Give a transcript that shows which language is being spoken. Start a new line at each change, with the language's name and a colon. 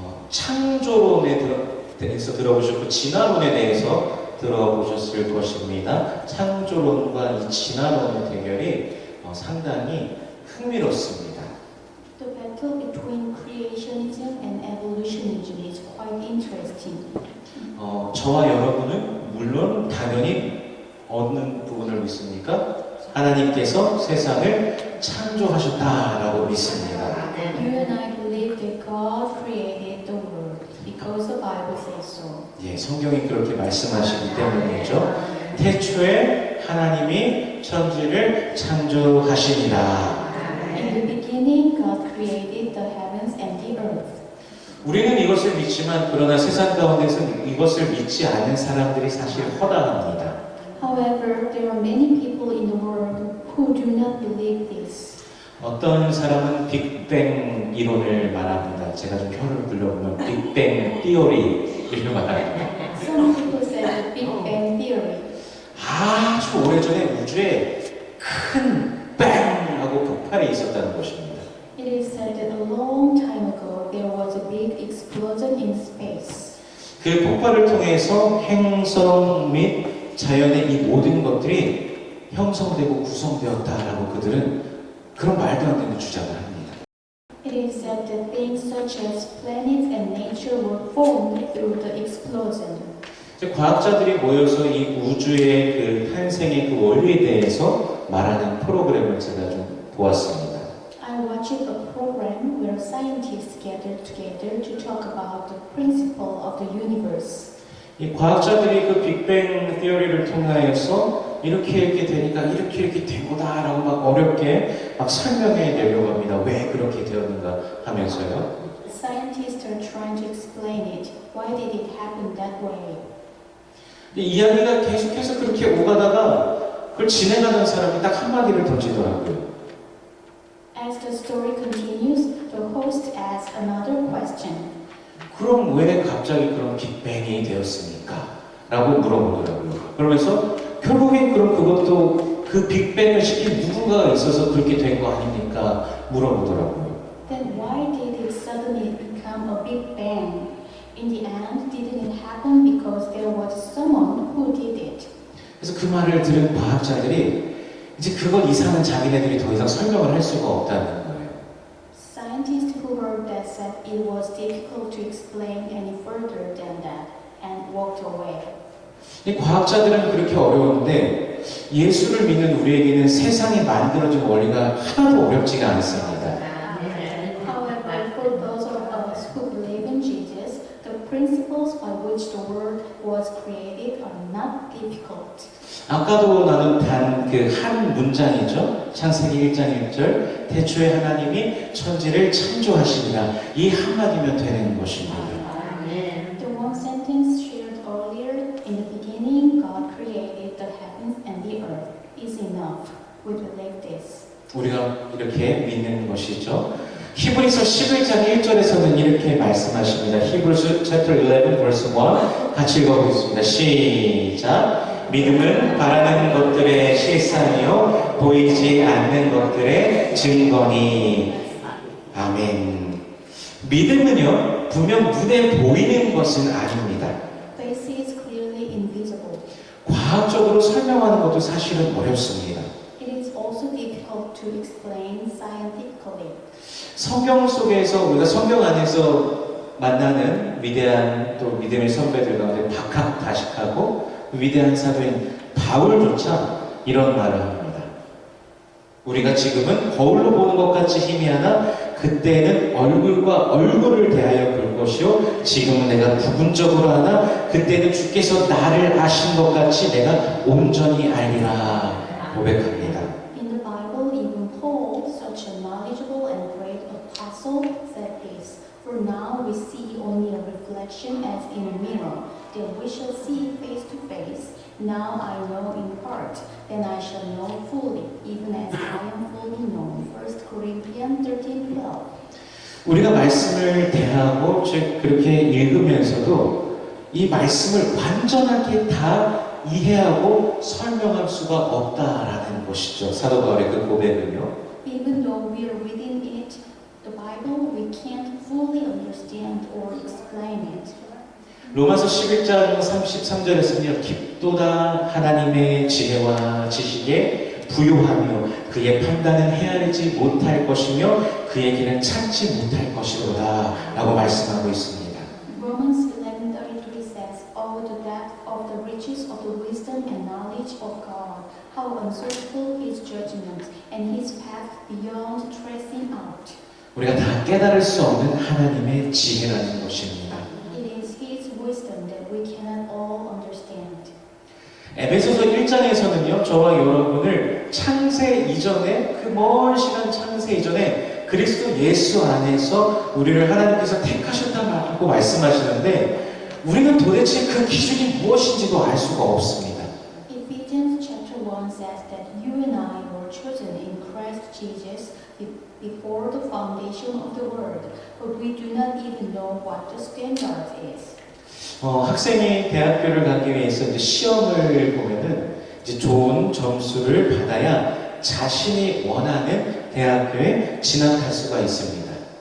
Korean: 창조론에 대해서 들어보셨고 진화론에 대해서 들어보셨을 것입니다. 창조론과 이 진화론의 대결이 상당히 흥미롭습니다.
English: The battle between creationism and evolutionism is quite interesting.
Korean: 저와 여러분은 물론 당연히 어느 부분을 믿습니까? 하나님께서 세상을 창조하셨다라고 믿습니다.
English: You and I believe that God created the world because the Bible says so.
Korean: 예, 성경이 그렇게 말씀하시기 때문이죠. 태초에 하나님이 천지를 창조하시니라.
English: In the beginning, God created the heavens and the earth.
Korean: 우리는 이것을 믿지만 그러나 세상 가운데서 이것을 믿지 않는 사람들이 사실 허다합니다.
English: However, there are many people in the world who do not believe this.
Korean: 어떤 사람은 빅뱅 이론을 말합니다. 제가 좀 혀를 불려보면 빅뱅 티오리를 말합니다.
English: Some people say the Big Bang Theory.
Korean: 아주 오래전에 우주에 큰 뱅하고 폭발이 있었다는 것입니다.
English: It is said that a long time ago there was a big explosion in space.
Korean: 그 폭발을 통해서 행성 및 자연의 이 모든 것들이 형성되고 구성되었다라고 그들은 그런 말도 안 되는 주장을 합니다.
English: It is said that things such as planets and nature were formed through the explosion.
Korean: 과학자들이 모여서 이 우주의 그 탄생의 그 원리에 대해서 말하는 프로그램을 제가 좀 보았습니다.
English: I watched a program where scientists gathered together to talk about the principle of the universe.
Korean: 이 과학자들이 그 빅뱅 티어리를 통하여서 이렇게 되니까 이렇게 된 거다라고 막 어렵게 막 설명해 내려고 합니다. 왜 그렇게 되었는가 하면서요.
English: Scientists are trying to explain it. Why did it happen that way?
Korean: 이 이야기가 계속해서 그렇게 오가다가 그걸 진행하는 사람이 딱 한마디를 던지더라고요.
English: As the story continues, the host asks another question.
Korean: 그럼 왜 갑자기 그런 빅뱅이 되었습니까? 라고 물어보더라고요. 그러면서 결국엔 그럼 그것도 그 빅뱅을 시킨 누군가가 있어서 그렇게 된 거 아닙니까? 물어보더라고요.
English: Then why did it suddenly become a big bang? In the end, didn't it happen because there was someone who did it?
Korean: 그래서 그 말을 들은 과학자들이 이제 그것 이상은 자기네들이 더 이상 설명을 할 수가 없다는 거예요.
English: Scientists who heard that said it was difficult to explain any further than that and walked away.
Korean: 이 과학자들은 그렇게 어려운데 예수를 믿는 우리에게는 세상이 만들어진 원리가 하나도 어렵지가 않습니다.
English: However, for those of us who believe in Jesus, the principles by which the world was created are not difficult.
Korean: 아까도 나눈 단 그 한 문장이죠. 창세기 1장 1절 태초에 하나님이 천지를 창조하시니라 이 한마디면 되는 것입니다.
English: The one sentence shared earlier, in the beginning God created the heavens and the earth, is enough. We believe this.
Korean: 우리가 이렇게 믿는 것이죠. 히브리서 11장 1절에서는 이렇게 말씀하십니다.
English: Hebrews chapter 11 verse 1
Korean: 같이 읽어보겠습니다. 시작. 믿음은 바라는 것들의 실상이요 보이지 않는 것들의 증거니. 아멘. 믿음은요 분명 눈에 보이는 것은 아닙니다.
English: Faith is clearly invisible.
Korean: 과학적으로 설명하는 것도 사실은 어렵습니다.
English: It is also difficult to explain scientifically.
Korean: 성경 속에서 우리가 성경 안에서 만나는 위대한 또 믿음의 선배들 가운데 박학다식하고 위대한 사도인 바울조차 이런 말을 합니다. 우리가 지금은 거울로 보는 것 같이 희미하나 그때는 얼굴과 얼굴을 대하여 볼 것이요 지금은 내가 부분적으로 하나 그때는 주께서 나를 아신 것 같이 내가 온전히 알리라 고백합니다.
English: In the Bible, even Paul, such a knowledgeable and great apostle, said this, For now we see only a reflection as in a mirror, then we shall see face to face. Now I know in part, then I shall know fully, even as I am fully known. 1 Corinthians 13:12.
Korean: 우리가 말씀을 대하고 즉 그렇게 읽으면서도 이 말씀을 완전하게 다 이해하고 설명할 수가 없다라는 것이죠. 사도 바울의 그 고백은요.
English: Even though we are reading it, the Bible, we can't fully understand or explain it.
Korean: 로마서 11장 33절에서는요. 깊도다 하나님의 지혜와 지식에 부요하며 그의 판단은 헤아리지 못할 것이며 그의 길은 찾지 못할 것이로다 라고 말씀하고 있습니다.
English: Romans 11:33 says, "Oh, the depth of the riches of the wisdom and knowledge of God! How unsearchable His judgment, and His path beyond tracing out."
Korean: 우리가 다 깨달을 수 없는 하나님의 지혜라는 것입니다.
English: It is His wisdom that we cannot all understand.
Korean: 에베소서 1장에서는요, 저와 여러분을 창세 이전에, 그 먼 시간 창세 이전에 그리스도 예수 안에서 우리를 하나님께서 택하셨다고 말씀하시는데, 우리는 도대체 그 기준이 무엇인지도 알 수가 없습니다.
English: Ephesians chapter 1 says that you and I were chosen in Christ Jesus before the foundation of the world, but we do not even know what the standard is.
Korean: 학생이 대학교를 가기 위해서 이제 시험을 보면은 이제 좋은 점수를 받아야 자신이 원하는 대학교에 진학할 수가 있습니다.